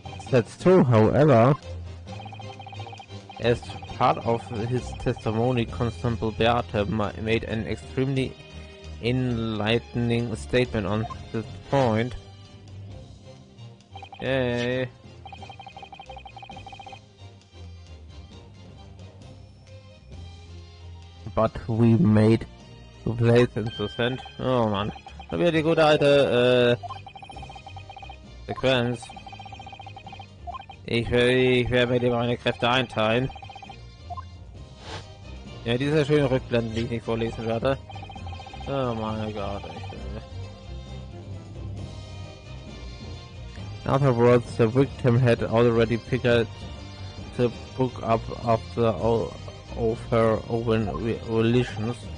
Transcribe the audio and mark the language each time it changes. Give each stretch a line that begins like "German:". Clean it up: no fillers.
English: That's true, however, as part of his testimony, Constable Beate made an extremely enlightening statement on this point. Yay. But we made the place in the sand.
German: Oh Mann. Da wieder die gute alte Sequenz. Ich werde mir lieber meine Kräfte einteilen. Ja, diese schönen Rückblenden, die ich nicht vorlesen werde. Oh mein Gott,
English: In other words, the victim had already picked the book up after all of her own volitions.